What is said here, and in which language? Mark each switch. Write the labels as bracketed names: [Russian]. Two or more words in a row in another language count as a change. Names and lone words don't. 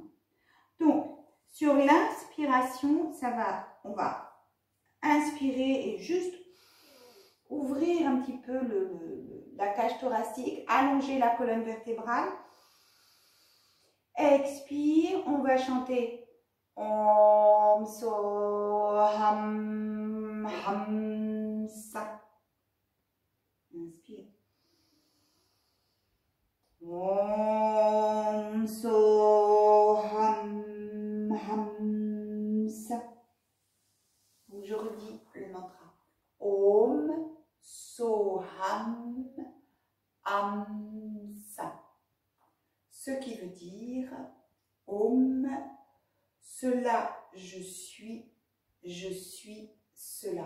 [French] Donc, sur l'inspiration, on va inspirer et juste ouvrir un petit peu la cage thoracique, allonger la colonne vertébrale. Expire, on va chanter [Sanskrit] ॐ सो हम् हंस. [French] Inspire. [Sanskrit] ॐ सो हम् हंस. [French] Donc je redis le mantra. [Sanskrit] ॐ सोहम् हंस. [French] Ce qui veut dire Om, cela je suis cela.